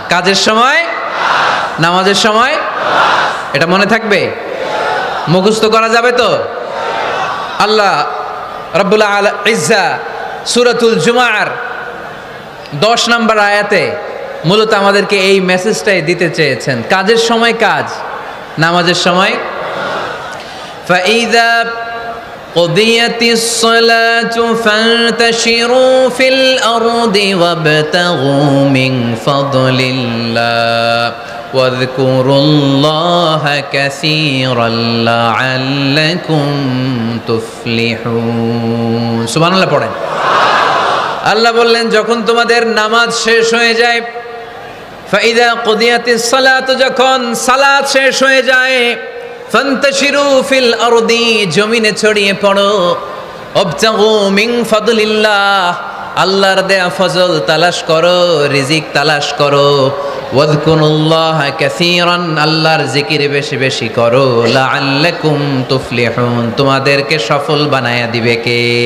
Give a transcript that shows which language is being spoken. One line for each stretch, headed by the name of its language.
Bangla: কাজের সময়, নামাজের সময়, এটা মনে থাকবে? মুখস্থ করা যাবে তো? আল্লাহ রাব্বুল ইজ্জা সূরাতুল জুমার 10 নম্বর আয়াতে মূলত আমাদেরকে এই মেসেজটাই দিতে চেয়েছেন। কাজের সময় কাজ, নামাজের সময়।
Arabic: ফাইযা قضيت الصلاة فانتشروا في الأرض وابتغوا من فضل الله واذكروا الله كثيرا لعلكم تفلحون।
Bangla: সুবহানাল্লাহ পড়েন। আল্লাহ বললেন যখন তোমাদের নামাজ শেষ হয়ে যায়,
Arabic: ফাইদা কুদিয়াতিস সালাত,
Bangla: যখন সালাত শেষ হয়ে যায়,
Arabic: ফান্তাশিরু ফিল আরদি,
Bangla: জমিনে ছড়িয়ে পড়ো,
Arabic: ওয়াবতাগু মিন ফাদলিল্লাহ,
Bangla: আল্লাহর দেয়া ফজল তালাশ করো, রিজিক তালাশ করো,
Arabic: ওয়াযকুরুল্লাহ কাসীরান,
Bangla: আল্লাহর জিকির বেশি বেশি করো,
Arabic: লাআল্লাকুম তুফলিহুন,
Bangla: তোমাদেরকে সফল বানায়া দিবে কে?